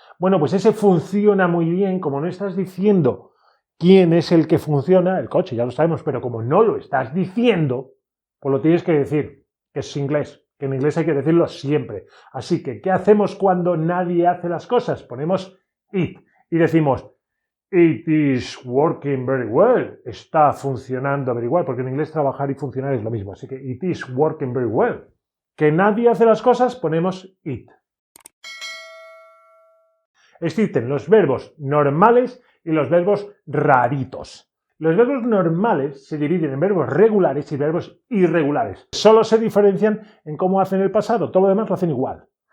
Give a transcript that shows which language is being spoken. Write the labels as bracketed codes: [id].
[es] Bueno, pues ese funciona muy bien, como no estás diciendo quién es el que funciona, el coche ya lo sabemos, pero como no lo estás diciendo, pues lo tienes que decir. Que es inglés, que en inglés hay que decirlo siempre. Así que, ¿qué hacemos cuando nadie hace las cosas? Ponemos it y decimos [en] it is working very well. [es] Está funcionando [en] very well, [es] porque en inglés trabajar y funcionar es lo mismo. Así que [en] it is working very well. [es] Que nadie hace las cosas, ponemos it. Existen los verbos normales y los verbos raritos. Los verbos normales se dividen en verbos regulares y verbos irregulares. Solo se diferencian en cómo hacen el pasado, todo lo demás lo hacen igual.